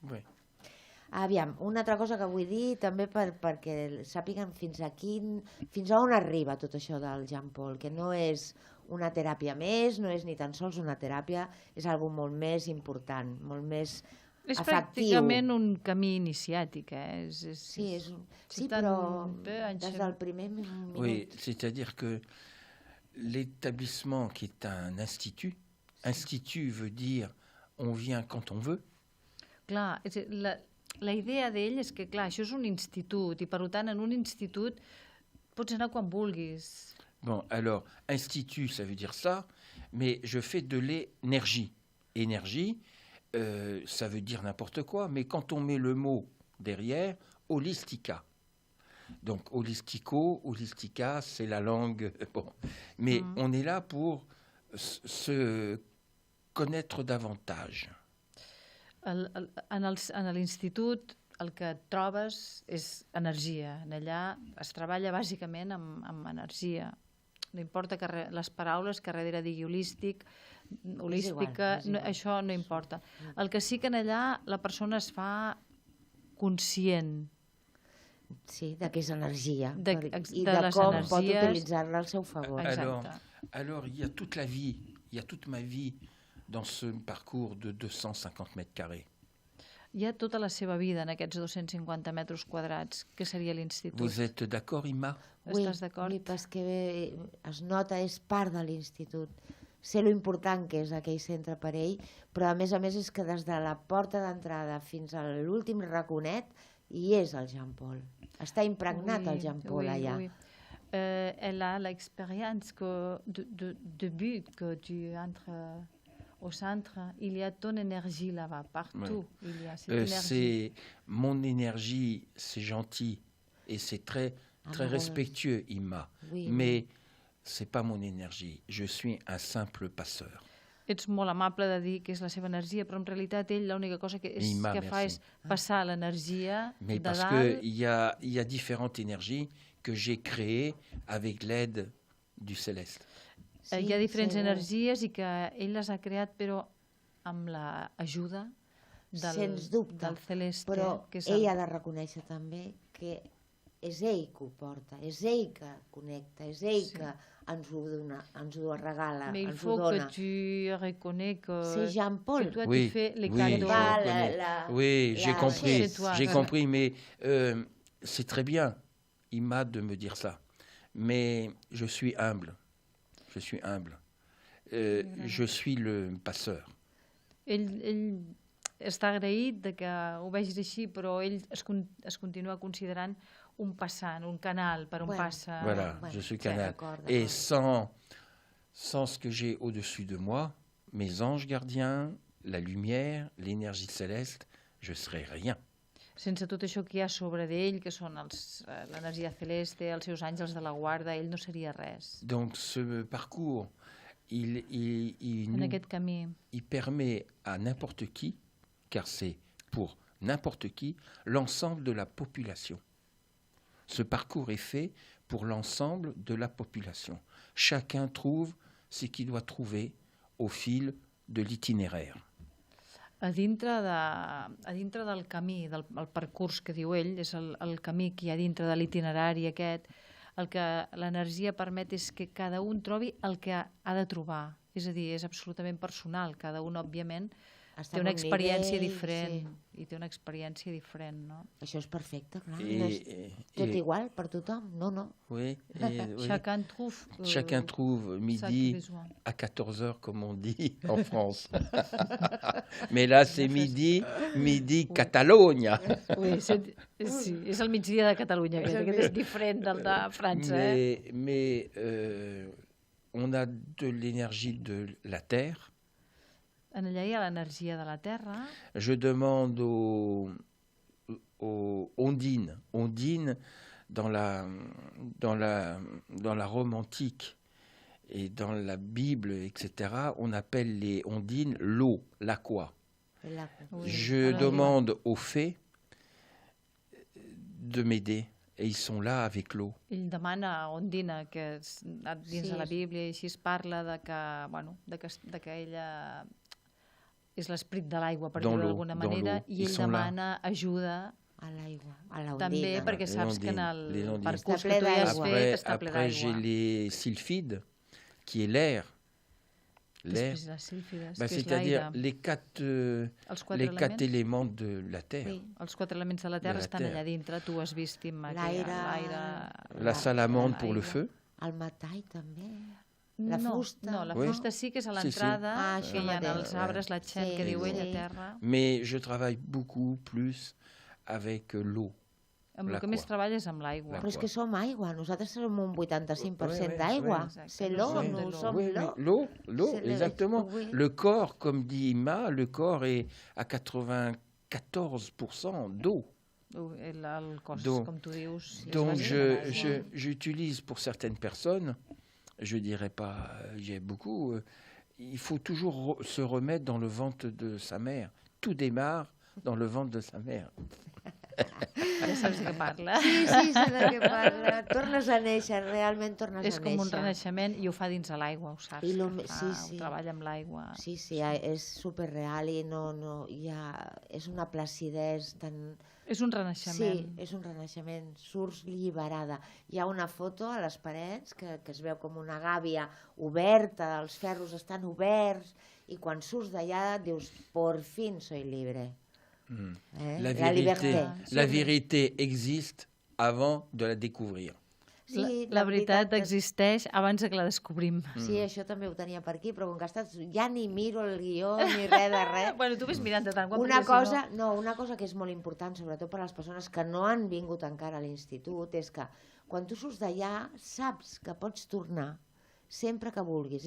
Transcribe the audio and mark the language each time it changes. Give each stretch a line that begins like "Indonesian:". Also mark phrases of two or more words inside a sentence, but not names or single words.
Catalan: Aviam, una altra cosa que vull dir també perquè sàpiguen fins a on arriba tot això del Jean Paul, que no és una teràpia més, no és ni tan sols una teràpia, és algo molt més important, molt més és efectiu. Pràcticament un camí iniciàtic, Sí, però des del primer minut...
French: Oui, c'est-à-dire que l'établissement qui est un institut veut dire on vient quand on veut.
Catalan: Clar, la idea d'ell és que, clar, això és un institut, i per tant, en un institut pots anar quan vulguis.
French: Bon, alors, institut, ça veut dire ça, mais je fais de l'énergie. Énergie, ça veut dire n'importe quoi, mais quand on met le mot derrière, holistica. Donc, holistica, c'est la langue. Bon. Mais on est là pour se connaître davantage.
Catalan: En l'institut el que trobes és energia. Allà es treballa bàsicament amb energia. No importa que les paraules que darrere digui holística, això no importa. El que sí que allà la persona es fa conscient. Sí, de què és energia i de com pot utilitzar-la al seu favor.
French: Alors, il y a toute ma vie dans ce parcours de 250 mètres carrés.
Catalan: Hi ha tota la seva vida en aquests 250 metres quadrats, que seria l'institut.
French: Vous êtes d'accord, Imma?
Catalan: Estàs d'acord? Oui, perquè es nota, és part de l'institut. Sé lo important que és aquell centre per ell, però a més és que des de la porta d'entrada fins a l'últim raconet hi és el Jean Paul. Està impregnat el Jean Paul allà.
French: Elle a l'expérience de but que tu entres au centre, il y a ton énergie là-bas, partout. Il y a cette énergie. Mon énergie, c'est gentil et c'est très respectueux, Imma. Mais c'est pas mon énergie. Je suis un simple passeur.
Catalan: Ets molt amable de dir que és la seva energia, però en realitat ell l'única cosa que fa és passar l'energia de dalt.
French: Parce qu'il y a différentes énergies que j'ai créées avec l'aide du céleste.
Catalan: Hi ha diferents energies i que ell les ha creat, però amb l'ajuda del celeste. Però ell ha de reconèixer també que és ell que ho porta, és ell que connecta, és ell que ens ho regala, Mais ens ho dona.
French: Mais il faut que tu reconnais que c'est Jean Paul. Toi, tu fais les cadeaux. Oui, j'ai compris, mais c'est très bien, Imma, de me dire ça. Mais je suis humble. je suis humble. Je suis le passeur.
Catalan: Ell està agraït de que ho vegis així, però ell es continua considerant un passant, un canal per on passa...
French: Voilà, je suis canal. Et sans ce que j'ai au-dessus de moi, mes anges gardiens, la lumière, l'énergie céleste, je serais rien.
Catalan: Sense tot això que hi ha sobre d'ell, que són l'energia celeste, els seus àngels de la guarda, ell no seria res.
French: Donc ce parcours, il permet à n'importe qui, car c'est pour n'importe qui, l'ensemble de la population. Ce parcours est fait pour l'ensemble de la population. Chacun trouve ce qu'il doit trouver au fil de l'itinéraire.
Catalan: A dintre del camí, del percurs que diu ell, és el camí que hi ha dintre de l'itinerari aquest, el que l'energia permet és que cada un trobi el que ha de trobar. És a dir, és absolutament personal. Cada un, òbviament, té una experiència diferent. I té una experiència diferent, no? Això és perfecte, clar. No és tot igual per tothom, no.
French: Oui. Chacun trouve midi à 14h, comme on dit en France. Mais là, c'est midi Catalunya.
Catalan: Oui, sí, és el migdia de Catalunya, que és diferent del de França.
French: Mais on a de l'énergie de la terre.
Catalan: En allà hi ha l'energia de la terra.
French: Je demande aux ondines. Ondines, dans la Rome antique et dans la Bible, etc., on appelle les ondines l'eau, l'aqua. Je demande aux fées de m'aider. Et ils sont là avec l'eau.
Catalan: Ell demana a Ondina, que dins de la Bíblia així es parla de que ella és l'esperit de l'aigua, per dir-ho d'alguna manera, i ell demana ajuda a l'aigua, a l'Ondina. També perquè saps que en el percurs que tu hi has fet està ple d'aigua.
French: Après, j'ai les sylphides, qui est l'air. C'est-à-dire les quatre éléments de la terre.
Catalan: Sí, els quatre elements de la terra estan allà dintre, tu has vist l'aire,
French: la salamandre pour le feu.
Catalan: El metall també. La fusta. No, la fusta sí que és a l'entrada, que hi ha els arbres, la txent que diu ell a terra.
French: Mais je travaille beaucoup plus avec l'eau.
Catalan: Amb el que més treballa és amb l'aigua. Però és que som aigua, nosaltres som un 85% d'aigua.
French: C'est l'eau, nous sommes l'eau. L'eau, exactement. Le corps, comme dit Imma, le corps est à 94% d'eau.
Catalan: El cos, com tu dius.
French: Donc j'utilise pour certaines personnes, je dirais pas, j'ai beaucoup, il faut toujours se remettre dans le ventre de sa mère. Tout démarre dans le ventre de sa mère.
Catalan: Ja saps de què parla. Sí, sé de què parla. Tornes a néixer, realment tornes a néixer. És com un renaixement i ho fa dins de l'aigua, ho saps. Ho treballa amb l'aigua. Sí, és superreal i és una placidesa tan... És un renaixement. Sí, és un renaixement. Surts alliberada. Hi ha una foto a les parets que es veu com una gàbia oberta, els ferros estan oberts, i quan surts d'allà dius,
Spanish: por fin soy libre.
French: La vérité existe avant de la découvrir.
Catalan: Sí, la veritat existeix abans que la descobrim. Sí, això també ho tenia per aquí, però com que ja ni miro el guió ni res de res. Bueno, tu ves mirant de tant quan una cosa que és molt important, sobretot per a les persones que no han vingut encara a l'institut, és que quan tu surts d'allà saps que pots tornar sempre que vulguis.